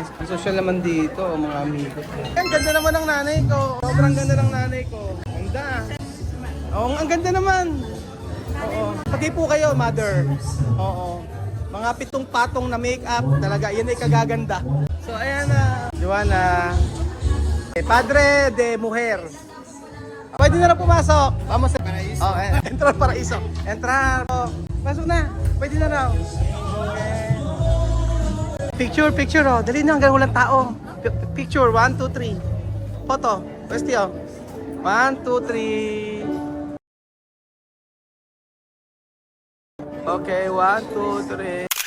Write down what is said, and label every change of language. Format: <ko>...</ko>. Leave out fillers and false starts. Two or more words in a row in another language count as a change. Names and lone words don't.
<tl>Ang social naman dito, mga amigo. Ang ganda naman ng nanay ko. Sobrang ganda ng nanay ko. Ganda. Oo, ang ganda naman. Oo. Pati po kayo, mother. Oo. Mga 7 patong na make-up. Talaga, yan ay kagaganda. So, ayan na. Joanna.</tl> <es>Padre de Mujer.</es> <tl>Pwede na rin pumasok. Vamos sa Paraiso. Oh, entrar Paraiso. Entrar. Oh. Pasok na. Pwede na raw.</tl> <en>Okay. Picture, oh.</en> <tl>Dali na, hanggang walang tao.</tl> <en>Picture, 1, 2, 3. Photo. Pwede, oh. 1, 2, 3. Okay, 1, 2, 3.</en>